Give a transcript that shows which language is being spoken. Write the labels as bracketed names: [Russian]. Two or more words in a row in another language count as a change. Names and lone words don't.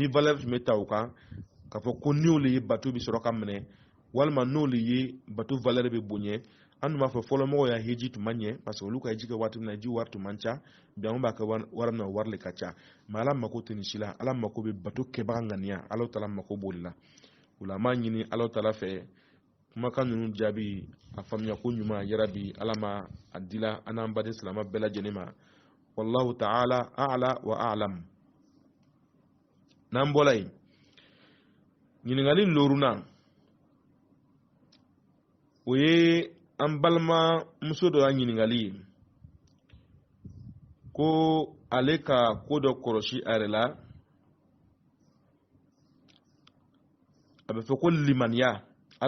[Bambara] valeur tun bɛ ta o kan k'a fɔ ko n'olu ye bateau bɛ sɔrɔ ka minɛ walima n'olu ye bateau valeur bɛ bonya an tun b'a fɔ fɔlɔ mɔgɔw ya hiji tun man ɲɛ [French] parce que [Bambara] olu ka hiji kɛ waati min na hiji wari tun man ca bi an b'a kɛ wari min na wari le ka ca mais ala mako tɛ nin si la ala mako bɛ bateau kɛbaga ŋaniya ala taala mako b'o de la o la an b'a ɲini ala taala fɛ kumakan ninnu jaabi a faamuya ko ɲuman yarabi ala ma a dila an n'an baden silama bɛɛ lajɛlen ma [Arabic] والله تعالى أعلى وأعلم [Bambara] n'an bɔra yen ɲininkali loruna o ye an balimamuso dɔ ya ɲininkali ye ko ale ka ko dɔ kɔlɔsi a yɛrɛ la a bɛ fɔ ko limaniya ala